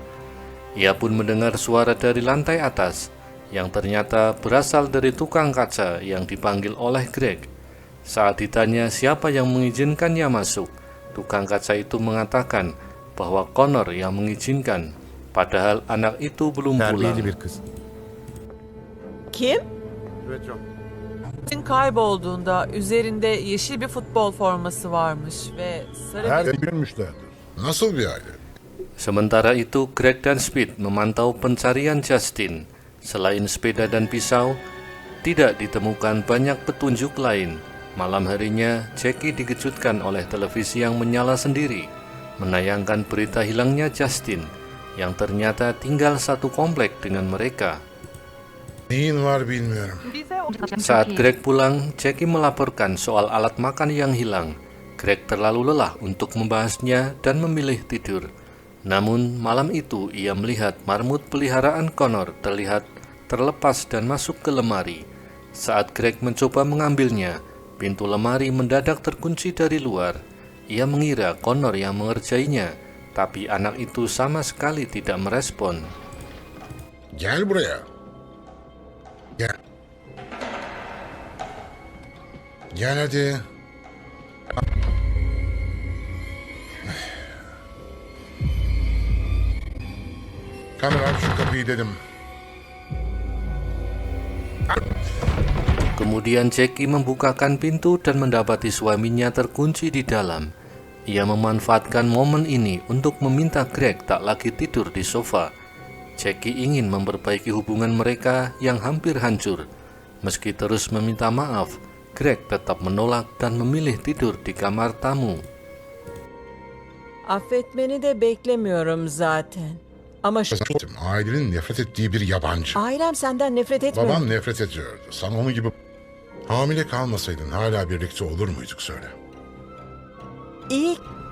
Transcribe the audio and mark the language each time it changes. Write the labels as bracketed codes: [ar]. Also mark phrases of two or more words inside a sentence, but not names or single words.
[id] Ia pun mendengar suara dari lantai atas, yang ternyata berasal dari tukang kaca yang dipanggil oleh Greg. Saat ditanya siapa yang mengizinkannya masuk, tukang kaca itu mengatakan bahwa Connor yang mengizinkan. Padahal anak itu belum pulang. [tr] Terbiyeli bir kız. Kim? Evet canım. Dün kaybolduğunda üzerinde yeşil bir futbol forması varmış ve sarı Her bir... görmüşlerdir. Nasıl bir aile? [id] Sementara itu, Greg dan Speed memantau pencarian Justin. Selain sepeda dan pisau, tidak ditemukan banyak petunjuk lain. Malam harinya, Jackie dikejutkan oleh televisi yang menyala sendiri, menayangkan berita hilangnya Justin, yang ternyata tinggal satu komplek dengan mereka. [tr] Neyin var bilmiyorum. [id] Saat Greg pulang, Jackie melaporkan soal alat makan yang hilang. Greg terlalu lelah untuk membahasnya dan memilih tidur. Namun malam itu ia melihat marmut peliharaan Connor terlihat terlepas dan masuk ke lemari. Saat Greg mencoba mengambilnya, pintu lemari mendadak terkunci dari luar. Ia mengira Connor yang mengerjainya, tapi anak itu sama sekali tidak merespon. [tr] Gel buraya. Gel. Gel hadi. Kanır aç şu kapıyı dedim. [id] Kemudian Jackie membukakan pintu dan mendapati suaminya terkunci di dalam. Ia memanfaatkan momen ini untuk meminta Greg tak lagi tidur di sofa. Jackie ingin memperbaiki hubungan mereka yang hampir hancur. Meski terus meminta maaf, Greg tetap menolak dan memilih tidur di kamar tamu. [tr] Affetmeni de beklemiyorum zaten. Ama Ailenin nefret ettiği bir yabancı. ailem senden nefret etmiyor. Babam nefret ediyordu. Sen onun gibi hamile kalmasaydın hala birlikte olur muyduk söyle. İyi.